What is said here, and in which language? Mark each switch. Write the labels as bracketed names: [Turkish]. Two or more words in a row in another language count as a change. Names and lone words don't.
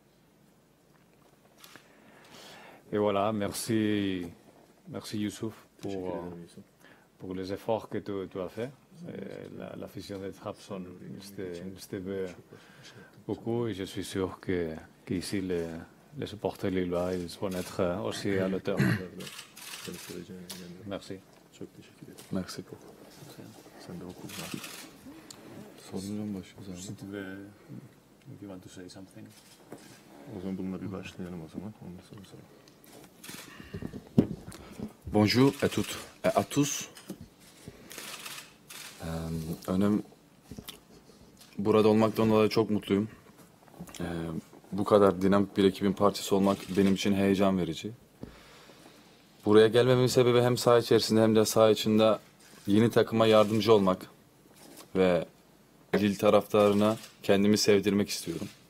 [French] Et voilà, merci Youssouf pour les efforts que tu as fait. L'afición de Trabzon te veut beaucoup et je suis sûr qu'ici les supporters lillois vont être aussi à l'auteur. Merci. Merci beaucoup. [Turkish] Sen de okul var. Sorundan başlıyoruz abi. [English] If you want to say something. [Turkish] O zaman bununla bir başlayalım o zaman. Ondan sonra soralım. [French] Bonjour à toutes et à tous. [Turkish] Burada olmaktan dolayı çok mutluyum. Bu kadar dinamik bir ekibin parçası olmak benim için heyecan verici. Buraya gelmemin sebebi hem saha içerisinde hem de saha içinde yeni takıma yardımcı olmak ve Lille taraftarına kendimi sevdirmek istiyorum.